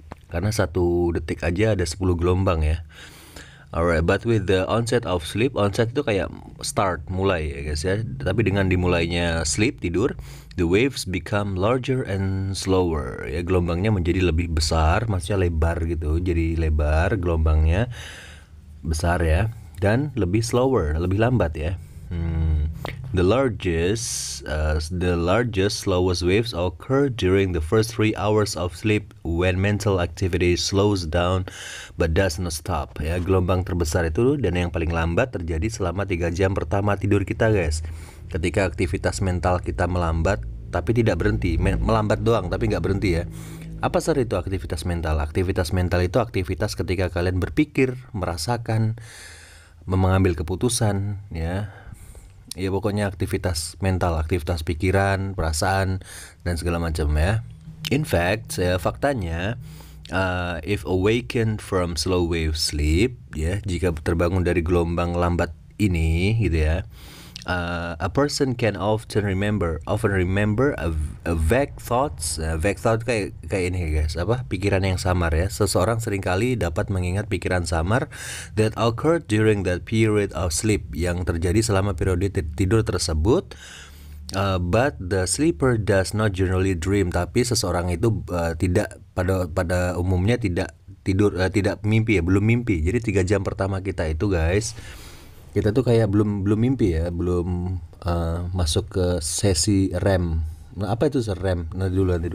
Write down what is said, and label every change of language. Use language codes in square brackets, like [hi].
[id] Karena 1 detik aja ada 10 gelombang ya. [en] Alright, but with the onset of sleep, [id] onset itu kayak start, mulai ya guys ya. Tapi dengan dimulainya sleep, tidur, [en] the waves become larger and slower. [id] Ya, gelombangnya menjadi lebih besar, maksudnya lebar gitu. Jadi lebar, gelombangnya besar ya, dan lebih slower, lebih lambat ya. [en] The largest, slowest waves occur during the first 3 hours of sleep when mental activity slows down but does not stop. [id] Ya, gelombang terbesar itu dan yang paling lambat terjadi selama 3 jam pertama tidur kita, guys. Ketika aktivitas mental kita melambat tapi tidak berhenti, melambat doang tapi nggak berhenti ya. Apa itu aktivitas mental? Aktivitas mental itu aktivitas ketika kalian berpikir, merasakan, mengambil keputusan ya. Ya pokoknya aktivitas mental, aktivitas pikiran, perasaan dan segala macam ya. [en] In fact, faktanya if awakened from slow wave sleep ya, [id] jika terbangun dari gelombang lambat ini gitu ya, [en] a person can often remember a vague thoughts. [id] Vague thought kayak ini guys, pikiran yang samar ya. Seseorang seringkali dapat mengingat pikiran samar [en] that occurred during that period of sleep, [id] yang terjadi selama periode tidur tersebut. [en] But the sleeper does not generally dream. [id] Tapi seseorang itu tidak pada umumnya tidak tidur, tidak mimpi ya, belum mimpi. Jadi 3 jam pertama kita itu guys, kita tuh kayak belum mimpi ya, belum masuk ke sesi REM. Nah, apa itu REM? Nanti dulu.